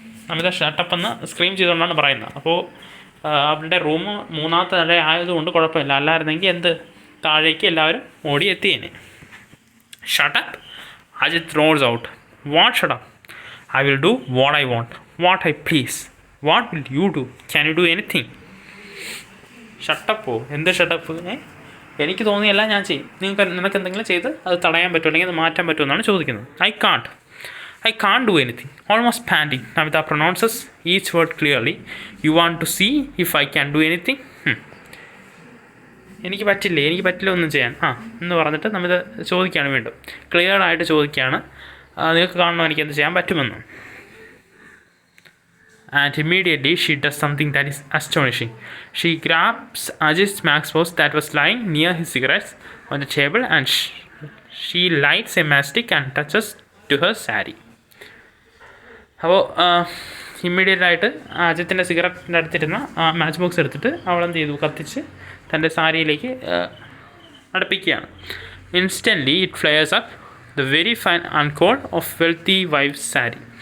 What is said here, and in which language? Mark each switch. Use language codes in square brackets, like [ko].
[ml] Namitha shut up എന്ന് scream ചെയ്തുകൊണ്ടാണ് പറയുന്നത്. അപ്പോൾ അവരുടെ റൂം 3ാമത്തെ നില ആയതുകൊണ്ട് കുഴപ്പമില്ല, അല്ലായിരുന്നെങ്കിൽ എന്ത് താഴേക്ക് എല്ലാവരും ഓടി എത്തിയേനെ. [en] Shut up, Ajit roars out. What shut up? I will do what I want, what I please. What will you do? Can you do anything? [ml] ഷട്ടപ്പോ, എന്ത് ഷട്ടപ്പ്? എനിക്ക് തോന്നിയല്ല ഞാൻ ചെയ്യും. നിനക്ക് എന്തെങ്കിലും ചെയ്ത് അത് തടയാൻ പറ്റുമോ, അല്ലെങ്കിൽ അത് മാറ്റാൻ പറ്റുമോ എന്നാണ് ചോദിക്കുന്നത്. [en] I can't do anything. Almost panting, Namita pronounces each word clearly. You want to see if I can do anything? [ml] എനിക്ക് പറ്റില്ല ഒന്നും ചെയ്യാൻ എന്ന് പറഞ്ഞിട്ട് നമ്മൾ ചോദിക്കുകയാണ്, വീണ്ടും ക്ലിയറായിട്ട് ചോദിക്കുകയാണ്, നിങ്ങൾക്ക് കാണണോ എനിക്ക് എന്ത് ചെയ്യാൻ പറ്റുമെന്ന്. [en] And immediately she does something that is astonishing. She grabs Ajit's Matchbox that was lying near his cigarettes on the table and she lights a matchstick and touches to her saree. [ml] അപ്പോൾ immediate ആയിട്ട് അജിത്തിൻ്റെ സിഗരറ്റിൻ്റെ അടുത്തിരുന്ന match box എടുത്തിട്ട് അവളെന്ത് ചെയ്തു, കത്തിച്ച് തൻ്റെ സാരിയിലേക്ക് അടുപ്പിക്കുകയാണ്. [en] Instantly it flares up the very fine uncoiled of wealthy wife's sari.